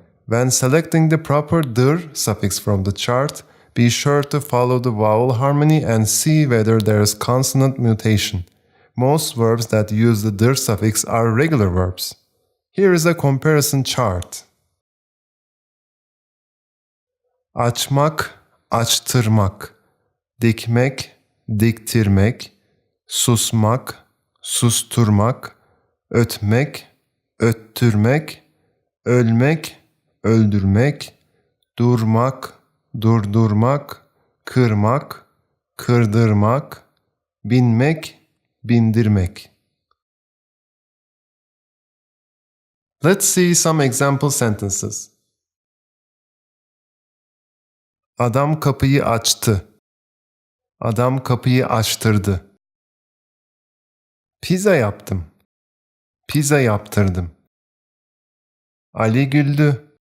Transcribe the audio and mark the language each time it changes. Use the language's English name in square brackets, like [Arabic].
[English] When selecting the proper dir suffix from the chart, be sure to follow the vowel harmony and see whether there is consonant mutation. Most verbs that use the dir suffix are regular verbs. Here is a comparison chart. [Turkish] Açmak, açtırmak, dikmek, diktirmek, susmak, susturmak, ötmek, öttürmek, ölmek, öldürmek, durmak, durdurmak, kırmak, kırdırmak, binmek, bindirmek. [English] Let's see some example sentences. [Turkish] Adam kapıyı açtı. Adam kapıyı açtırdı. Pizza yaptım. Pizza yaptırdım. Ali güldü.